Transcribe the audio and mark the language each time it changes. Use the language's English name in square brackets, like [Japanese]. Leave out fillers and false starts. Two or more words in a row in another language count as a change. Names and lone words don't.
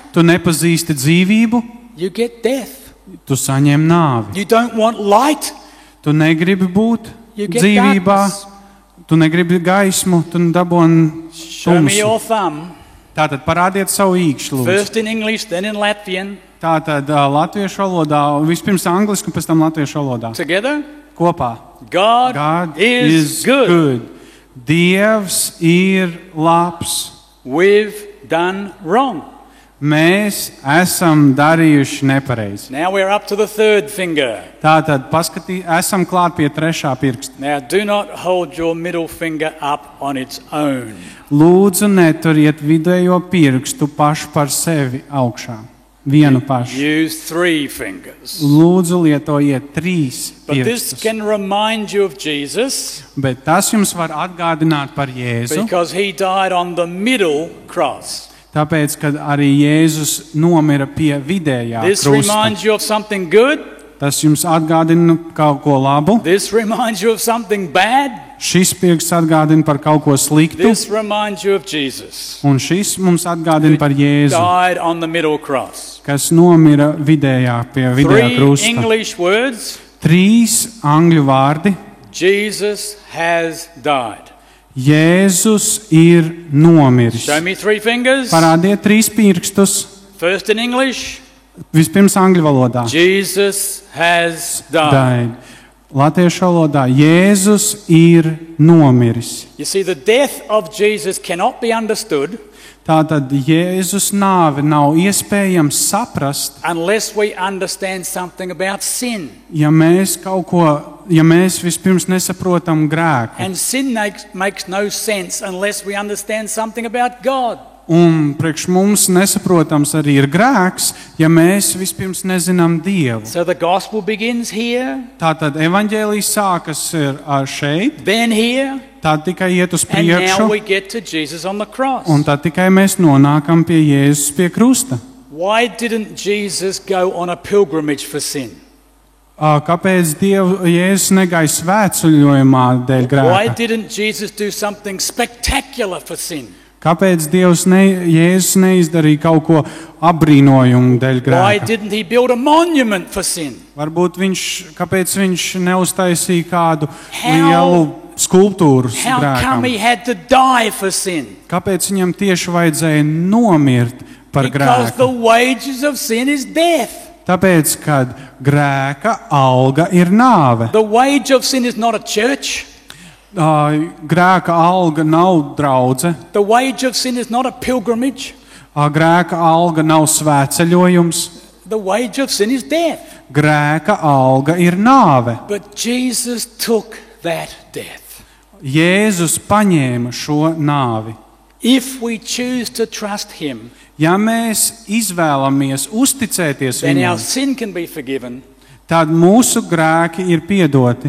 [Latvian] tu nepazīsti dzīvību, [English] you get death. [Latvian] tu saņem nāvi. [English] You don't want light, [Latvian] Tu negribi būt [English] you get [Latvian] dzīvībā, [English] darkness. [Latvian] tu negribi gaismu, tu dabūni [English] Show me [Latvian] tumsu. [English] your thumb. [Latvian] Tātad parādiet savu īkšķi, lūdzu. [English] First in English, then in Latvian. [Latvian] Tātad latviešu valodā, vispirms angliski, un pēc tam latviešu valodā. [English] Together. [Latvian] Kopā. [English] God, God is good. [Latvian] Dievs ir labs. [English] We've done wrong. [Latvian] Mēs esam darījuši nepareizi. [English] Now we're up to the third finger. [Latvian] Tātad esam klāt pie trešā pirksta. [English] Now do not hold your middle finger up on its own. [Latvian] Lūdzu, neturiet vidējo pirkstu pašu par sevi augšā. Vienu pašu. [English] Use three fingers. [Latvian] Lūdzu, lietojiet trīs [English] But this [Latvian] pirkstus. [English] can remind you of Jesus [Latvian] Bet tas jums var atgādināt par Jēzu, [English] because he died on the middle cross. [Latvian] tāpēc, kad arī Jēzus nomira pie vidējā [English] This [Latvian] krusta. [English] reminds you of something good. [Latvian] Tas jums atgādina kaut ko labu. [English] This reminds you of something bad. [Latvian] Šis pirksts atgādina par kaut ko sliktu, [English] This reminds you of Jesus. [Latvian] un šis mums atgādina par Jēzu, [English] Died on the middle cross. [Latvian] kas nomira pie vidējā [English] Three [Latvian] krusta. [English] English words. [Latvian] Trīs angļu vārdi. [English] Jesus has died. [Latvian] Jēzus ir nomiris. [English] Show me three fingers. [Latvian] Parādiet trīs pirkstus. [English] First in English. [Latvian] Vispirms angļu valodā. [English] Jesus has died. Died. [Latvian] Latviešu valodā Jēzus ir nomiris. [English] You see, the death of Jesus cannot be understood [Latvian] Tātad Jēzus nāve nav iespējams saprast, [English] unless we understand something about sin. [Latvian] ja mēs vispirms nesaprotam grēku. [English] And sin makes no sense unless we understand something about God. [Latvian] Un priekš mums nesaprotams arī ir grēks, ja mēs vispirms nezinām Dievu. [English] So the gospel begins here, [Latvian] Tātad evaņģēlijs sākas ar šeit, [English] then here, [Latvian] tā tikai iet uz [English] and now [Latvian] priekšu, [English] we get to Jesus on the cross. [Latvian] un tā tikai mēs nonākam pie Jēzus pie krusta. [English] Why didn't Jesus go on a pilgrimage for sin? [Latvian] Kāpēc Jēzus negāja svētceļojumā dēļ [English] Why [Latvian] grēka? [English] didn't Jesus do something spectacular for sin? [Latvian] Kāpēc Jēzus neizdarīja kaut ko apbrīnojumu dēļ [English] Why [Latvian] grēka? [English] didn't he build a monument for sin? [Latvian] Varbūt kāpēc viņš neuztaisīja kādu [English] How- [Latvian] lielu skulptūru [English] How come he [Latvian] grēkam? [English] had to die for sin? [Latvian] Kāpēc viņam tieši vajadzēja nomirt par [English] Because the [Latvian] grēku? [English] wages of sin is death. [Latvian] Tāpēc, kad grēka alga ir nāve. [English] The wage of sin is not a church. [Latvian] Grēka alga nav draudze, [English] The wage of sin is not a pilgrimage. [Latvian] grēka alga nav svētceļojums, [English] The wage of sin is death. [Latvian] grēka alga ir nāve. [English] But Jesus took that death. [Latvian] Jēzus paņēma šo nāvi. [English] If we choose to trust him, [Latvian] Ja mēs izvēlamies uzticēties [English] then our [Latvian] viņam, [English] sin can be forgiven [Latvian] tad mūsu grēki ir piedoti.